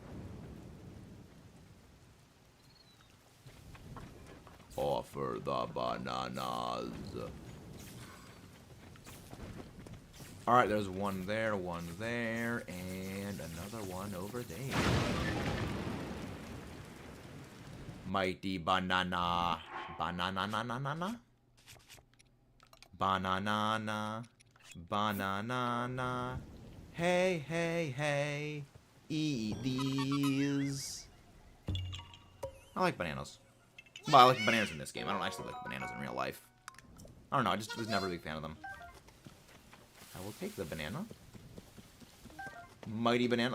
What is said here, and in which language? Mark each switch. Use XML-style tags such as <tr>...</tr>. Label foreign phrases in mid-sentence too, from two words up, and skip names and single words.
<en>Offer the bananas. Alright, there's one there, and another one over there. Mighty banana. Banana-na-na-na-na? Banana-na. Banana-na. Hey, hey, hey. Eat these. I like bananas. Well, I like bananas in this game. I don't actually like bananas in real life. I don't know, I just was never a big fan of them. I will take the banana. Mighty banana.</en>